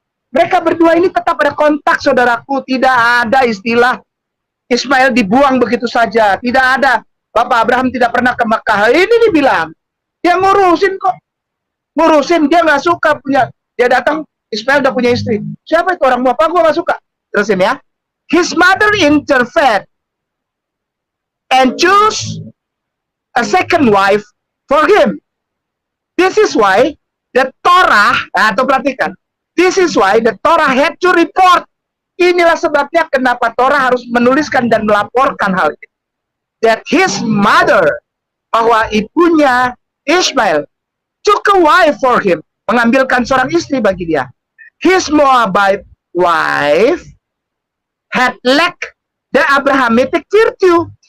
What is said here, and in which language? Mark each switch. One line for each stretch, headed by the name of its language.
Indonesian: Mereka berdua ini tetap ada kontak, saudaraku. Tidak ada istilah Ismail dibuang begitu saja. Tidak ada. Bapak Abraham tidak pernah ke Makkah. Ini dibilang. Dia ngurusin kok. Ngurusin, dia nggak suka punya. Dia datang, Ismail udah punya istri. Siapa itu orang Bapak? Gue nggak suka. Terusin ya.
English: His mother interfered and chose a second wife for him. This is why the Torah,
Indonesian: atau perhatikan,
English: this is why the Torah had to report.
Indonesian: Inilah sebabnya kenapa Torah harus menuliskan dan melaporkan hal itu.
English: That his mother,
Indonesian: bahwa ibunya Ishmael,
English: took a wife for him,
Indonesian: mengambilkan seorang istri bagi dia.
English: His Moabite wife had lacked the Abrahamic virtue.